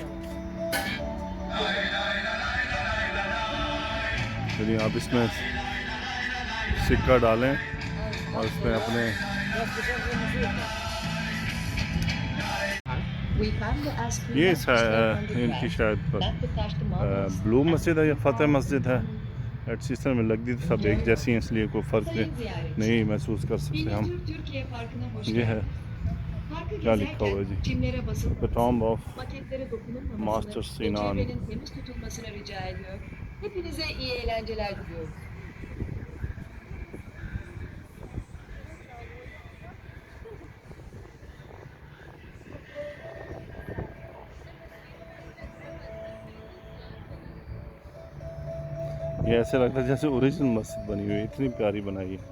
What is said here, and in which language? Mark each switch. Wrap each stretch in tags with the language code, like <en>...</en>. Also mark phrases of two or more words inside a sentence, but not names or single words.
<hi>यदि आप इसमें सिक्का डालें और इसमें अपने ये इनकी शायद ब्लू मस्जिद है या फतेह मस्जिद है, एट सीजन में लगती तो सब एक जैसी हैं, इसलिए कोई फ़र्क नहीं महसूस कर सकते हम।</hi> <tr>Türkiye Parkı'na hoş</tr> <hi>ये है,</hi> <tr>geldiniz. Parkı</tr> <hi>क्या लिखा हुआ है</hi> <tr>gezerken</tr> <hi>जी,</hi> <tr>çimlere</tr> <hi>द</hi> <tr>basılmamasını,</tr> <hi>टॉम्ब ऑफ</hi> <tr>maketlere dokunulmamasını</tr> <hi>मास्टर</hi> <tr>ve</tr> <hi>सिनान।</hi> <tr>çevrenin temiz tutulmasını rica ediyor. Hepinize iyi eğlenceler diliyoruz.</tr> <hi>ये ऐसे लगता है जैसे ओरिजिनल मस्जिद बनी हुई है, इतनी प्यारी बनाई है।</hi>